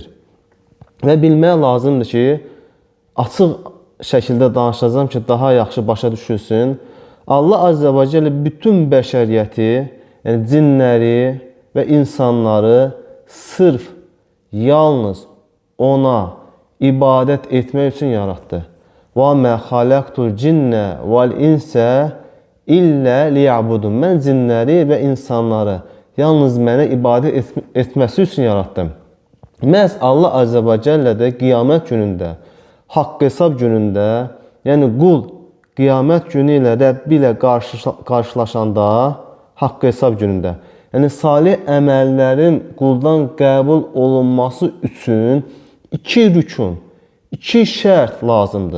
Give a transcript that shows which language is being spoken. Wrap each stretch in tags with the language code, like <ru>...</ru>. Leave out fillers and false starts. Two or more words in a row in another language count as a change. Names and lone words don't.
<az>Və bilmək lazımdır ki, açıq şəkildə danışacağım ki, daha yaxşı başa düşülsün. Allah</az> <ar>عز وجل</ar> <az>bütün bəşəriyyəti, yəni cinləri və insanları sırf, yalnız ona ibadət etmək üçün yaratdı.</az> <ar>وَمَا خَلَقْتُ الْجِنَّ وَالْاِنْسَ إِلَّا لِيَعْبُدُونَ</ar> <az>Mən cinləri və insanları yalnız mənə ibadət etməsi üçün yarattım. Məhz Allah</az> <ar>عز وجل</ar> <az>də qiyamət günündə, haqq hesab günündə, yəni qul qiyamət günü ilə Rəbbi ilə qarşılaşanda, haqq hesab günündə, yəni salih əməllərin quldan qəbul olunması üçün iki rükun, İki şərt lazımdır.</az>